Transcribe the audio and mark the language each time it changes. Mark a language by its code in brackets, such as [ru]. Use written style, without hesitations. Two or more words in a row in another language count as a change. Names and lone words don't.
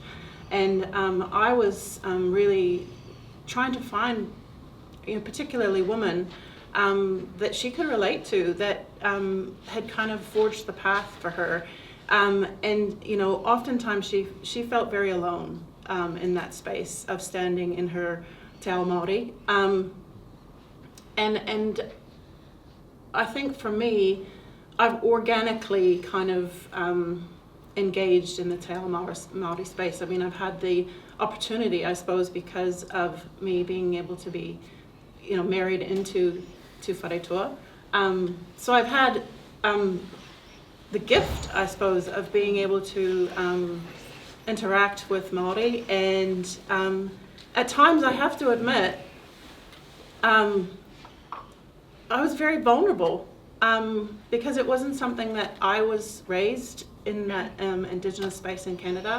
[en] And I was really trying to find, particularly women, that she could relate to, that had kind of forged the path for her. And oftentimes she felt very alone in that space of standing in her [mi] te ao Māori. [en] And I think for me, I've organically kind of engaged in the [mi] te ao Māori [en] space. I mean, I've had the opportunity, I suppose, because of me being able to be, married into Wharetoa. So I've had the gift, I suppose, of being able to interact with Māori, and at times I have to admit, I was very vulnerable because it wasn't something that I was raised in that Indigenous space in Canada.